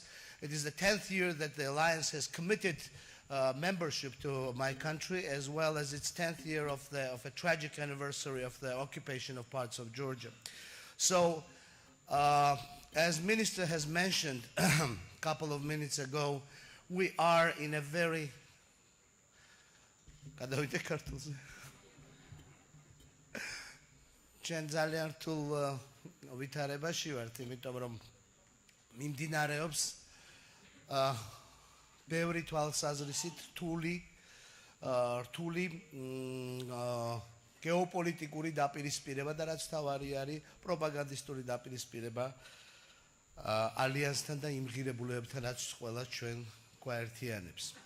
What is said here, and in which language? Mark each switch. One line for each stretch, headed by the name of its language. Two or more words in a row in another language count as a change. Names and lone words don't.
English: It is the 10th year that the alliance has committed membership to my country, as well as its 10th year of a tragic anniversary of the occupation of parts of Georgia. So, as Minister has mentioned a couple of minutes ago, we are in a very
Georgian: ჩვენ ძალიან რთულ ვითარებაში ვართ, იმიტომ რომ მიმდინარეობს ბევრი თვალსაზრისით რთული გეოპოლიტიკური დაპირისპირება და რაც თავარი არის პროპაგანდისტული დაპირისპირება ალიანსთან და იმ ღირებულებებთან, რაც ყველა ჩვენ გვაერთიანებს.